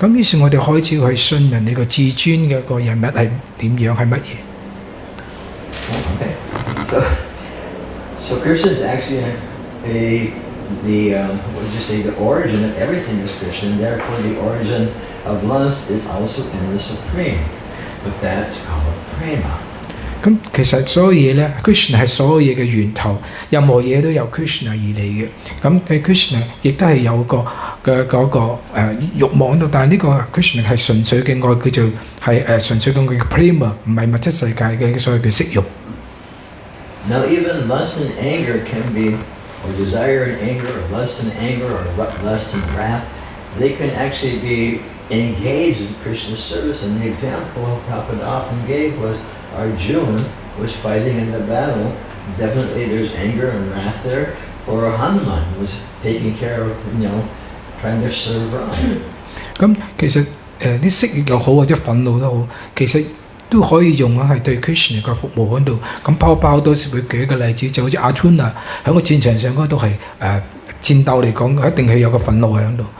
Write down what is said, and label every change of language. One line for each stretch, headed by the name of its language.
Cantonese: 咁於是我哋開始去詢問呢個至尊嘅個人物係點樣係乜嘢。
English: Okay. So Krishna is actually what did you say? The origin of everything is Krishna, and therefore the origin of lust is also in the supreme. But that's called prema.
Cantonese: 咁其實所有嘢咧 ，Krishna 係所有嘢嘅源頭，任何嘢都由 Krishna 而嚟嘅。咁對 Krishna 亦都係有個慾望喺度，但係呢個 Krishna 係純粹嘅愛，叫做係純粹嘅愛嘅 prema， 唔係物質世界嘅所謂嘅色慾。
English: Now even lust and anger can be, or desire and anger, or lust and anger, or lust and wrath, they can actually be engaged in Krishna's service. And the example Prabhupada often gave was Arjuna was fighting in the battle. Definitely there's anger and wrath there. Or Hanuman was taking care of, trying to serve Ram.
Cantonese: 咁其實啲色慾又好或者憤怒都好，其實都可以用係對 Krishna 嘅服務喺度。咁包多時會舉一個例子，就好似阿 Arjuna 喺個戰場上嗰度係戰鬥嚟講，一定係有個憤怒喺度。